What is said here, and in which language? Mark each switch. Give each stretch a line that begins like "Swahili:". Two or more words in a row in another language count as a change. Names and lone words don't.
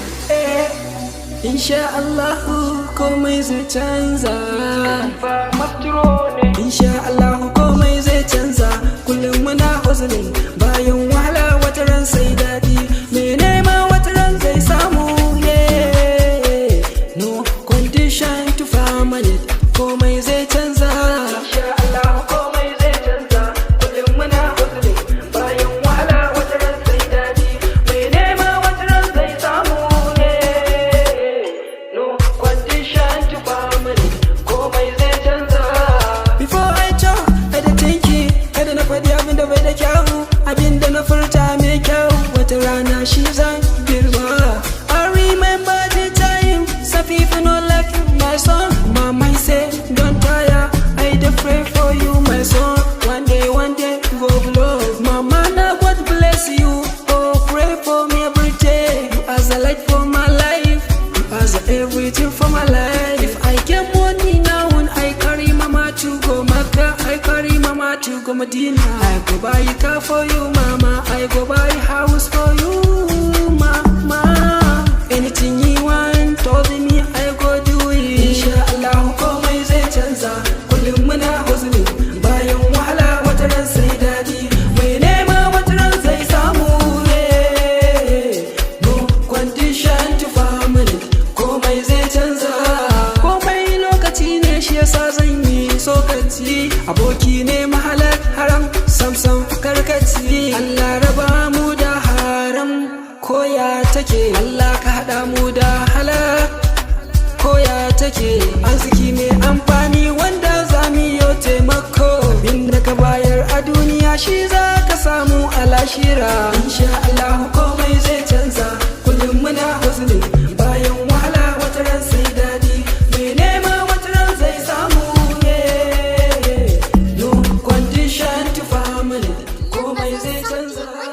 Hausa: Eh,
Arabic: إن شاء الله
Hausa: komai zai canza.
Arabic: إن شاء الله
Hausa: komai zai canza. Kullum muna hustling, bayan wahala wata ran sai daɗi. Mai nema wata ran zai samu, yeah.
Nigerian Pidgin: No condition to permanent,
Hausa: komai zai canza.
Arabic: إن شاء الله
Hausa: komai zai canza. Kullum muna hustling, bayan wahala wata ran sai daɗi. Mai nema wata ran zai samu, yeah.
Nigerian Pidgin: No condition to permanent,
Hausa: komai zai canza.
Nigerian Pidgin: Before I talk, I dey thinking,
Hausa: kada na faɗi abin da bai da kyau, abin da na furta mai kyau, wata rana shi zan girba.
Nigerian Pidgin: I remember the time, some people no like my son. Mama say, "Don't tire, I dey pray for you, my son. One day, one day, you go blow." Mama, na God bless you, oh, pray for me every day. You are the light for my life, you are the everything for my life. If I get money now, when I carry mama to go Mecca, I carry mama to go Medina. I go buy car for you, mama, I go buy house for you, mama. Anything you want, told me, I go do it.
Arabic: إن شاء الله
Hausa: komai zai canza. Kullum muna hustling, bayan wahala wata ran sai daɗi. Mai nema wata ran zai samu, yeah.
Nigerian Pidgin: No condition to permanent,
Hausa: komai zai canza. Komai lokaci ne, shi yasa zan yi tsokaci. Aboki ne mahalar haram, sam sam karkaci. Allah raba mu da haram, koya take. Allah ka haɗa mu da halak, koya take. Arziki mai amfani wanda za mu yi taimako. Abin da ka bayar a duniya shi za ka samu a lahira.
Arabic: إن شاء الله
Hausa: komai zai canza. Kullum muna hustling, bayan wahala wata ran sai daɗi. Mai nema wata ran zai samu, yeah.
Nigerian Pidgin: No condition to permanent,
Hausa: komai zai canza.